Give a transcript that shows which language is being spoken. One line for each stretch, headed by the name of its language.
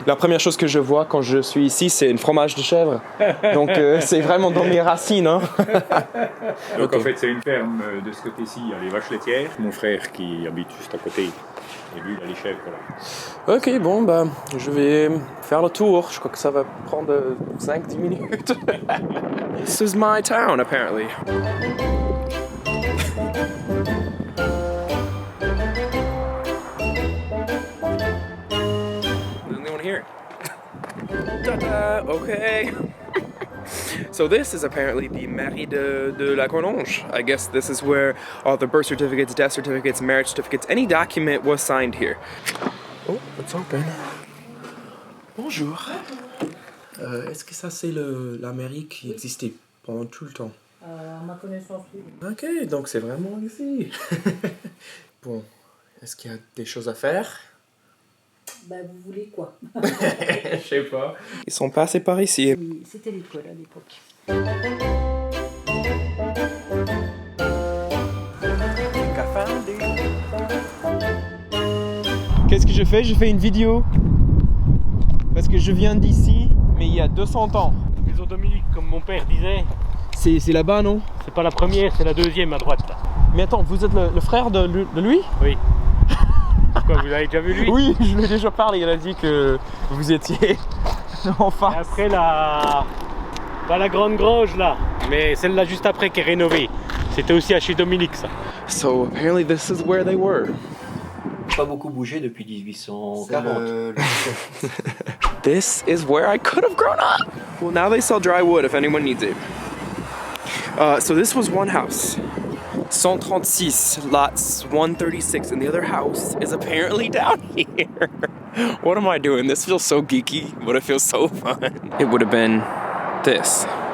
French: La première chose que je vois quand je suis ici, c'est un fromage de chèvre. Donc, c'est vraiment dans mes racines. Hein. Donc, en fait, c'est une ferme de ce côté-ci, il y a les vaches laitières. Mon frère qui habite juste à côté. Et lui, il a les chèvres là. Ok, bon, bah, je vais faire le tour. Je crois que ça va prendre 5-10 minutes.
English: This is my town, apparently. I'm the only one here. Ta-da! Okay. So this is apparently the Mairie de Lacollonge. I guess this is where all the birth certificates, death certificates, marriage certificates, any document was signed here. Oh, it's open. Bonjour.
French: Est-ce que ça c'est la mairie qui existait pendant tout le temps? À ma connaissance, oui. Ok, donc c'est vraiment ici. Bon, est-ce qu'il y a des choses à faire? Bah, vous voulez quoi? Je sais pas. Ils sont passés par ici. Oui, c'était l'école à l'époque. Qu'est-ce que je fais? Je fais une vidéo. Parce que je viens d'ici, mais il y a 200 ans. La maison Dominique, comme mon père disait. C'est là-bas, non? C'est pas la première, c'est la deuxième à droite, là. Mais attends, vous êtes le frère de lui? Oui. Quoi, vous avez déjà vu lui? Oui, je lui ai déjà parlé, il a dit que vous étiez en face. Et après, pas la grande grange, là, mais celle-là juste après qui est rénovée. C'était aussi à chez Dominique, ça.
English: So, apparently this is where they were.
French: Pas beaucoup bougé depuis 1840.
English: This is where I could have grown up. Well, now they sell dry wood if anyone needs it. So this was one house. 136, lots 136, and the other house is apparently down here. What am I doing? This feels so geeky, but it feels so fun. It would have been this.